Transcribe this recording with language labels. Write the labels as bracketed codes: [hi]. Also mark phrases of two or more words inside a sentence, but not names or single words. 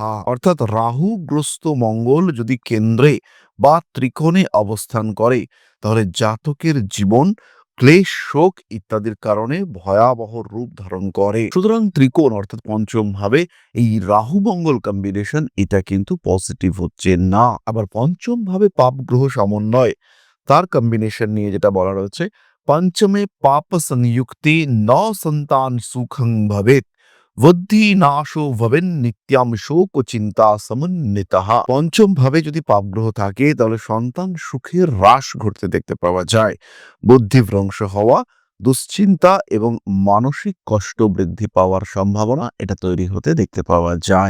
[bn] অর্থাৎ রাহুগ্রস্ত মঙ্গল যদি কেন্দ্রে বা ত্রিকোণে অবস্থান করে তাহলে জাতকের জীবন ক্লেশ, শোক ইত্যাদির কারণে ভয়াবহ রূপ ধারণ করে। সুতরাং ত্রিকোণ অর্থাৎ পঞ্চম ভাবে এই রাহু মঙ্গল কম্বিনেশন এটা কিন্তু পজিটিভ হচ্ছে না। আবার পঞ্চম ভাবে পাপ গ্রহ সমন্বয়, তার কম্বিনেশন নিয়ে যেটা বলা রয়েছে, [sa] पंचमे पाप संयुक्ते न संतान सुखं भवेत्, বুদ্ধি নাশো ভবেন নিত্যাম শোক চিন্তা সমন্বিতঃ। [bn] পঞ্চম ভাবে যদি পাপগ্রহ থাকে তাহলে সন্তান সুখের হ্রাস ঘটতে দেখতে পাওয়া যায়। বুদ্ধিভ্রংশ হওয়া, দুশ্চিন্তা এবং মানসিক কষ্ট বৃদ্ধি পাওয়ার সম্ভাবনা এটা তৈরি হতে দেখতে পাওয়া যায়।